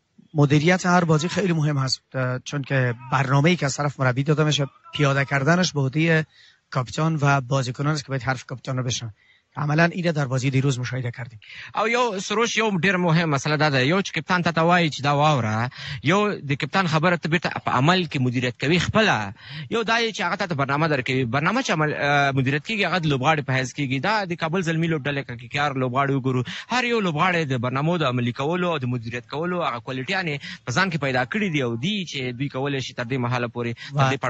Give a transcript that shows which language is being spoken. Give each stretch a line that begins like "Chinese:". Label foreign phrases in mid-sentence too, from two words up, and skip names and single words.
Persian: مدیریت هر بازی خیلی مهم هست، چون که برنامه‌ای که از طرف مربی داده میشه پیاده کردنش به عهده کاپیتان و بازیکنان است که باید حرف کاپیتان رو بشنون. عملا اینه در بازی دیروز مشاهده کردیم.
Pashto: او یو سروش یو ډیر مهم مسله ده یو چې کپتان ته وایي چې دا واوره، یو د کپتان خبره ته بیرته په عمل کې مدیریت کوي خپله، یو دا چې هغه ته برنامه درکوي، برنامه چې مدیریت کیږي هغه د لوبغاړي په حیث کیږي. دا د کابل زلمی لوبډلې کې کار لوبغاړي وګورو، هر یو لوبغاړي د برنامو د عملي کولو او د مدیریت کولو هغه کوالټیانې په ځان کې پیدا کړي دي او دی چې دوی کولی شي تر دې مهاله پورې تر دې پړاو